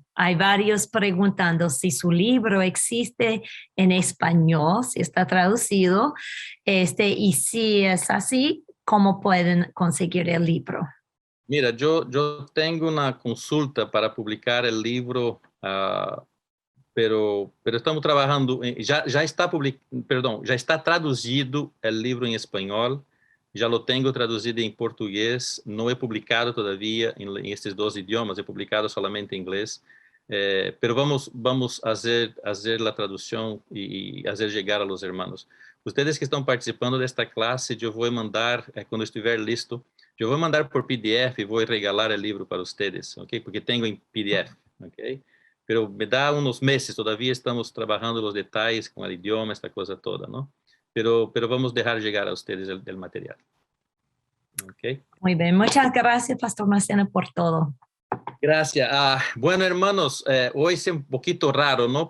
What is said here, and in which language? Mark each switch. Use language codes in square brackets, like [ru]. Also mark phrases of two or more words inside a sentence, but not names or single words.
[es] Hay varios preguntando si su libro existe en español, si está traducido, y si es así, ¿cómo pueden conseguir el libro? Mira, yo tengo una consulta para publicar el libro, pero estamos trabajando, [pt] já está perdão, já está traduzido o livro em espanhol, já lo tenho traduzido em português, não é publicado todavia em estes dois idiomas, é publicado solamente em inglês, pero vamos fazer a tradução e fazer chegar [es] a los hermanos. [pt] Ustedes que estão participando desta classe, eu vou mandar, quando estiver listo, eu vou mandar por PDF e vou regalar o livro para ustedes, ok? Porque tenho em PDF, ok? [es] Pero me da unos meses, todavía estamos trabajando los detalles con el idioma, esta cosa toda, ¿no? Pero vamos a dejar llegar a ustedes el material. ¿Okay? Muy bien, muchas gracias, Pastor Macena, por todo. Gracias. Bueno, hermanos, hoy es un poquito raro, ¿no?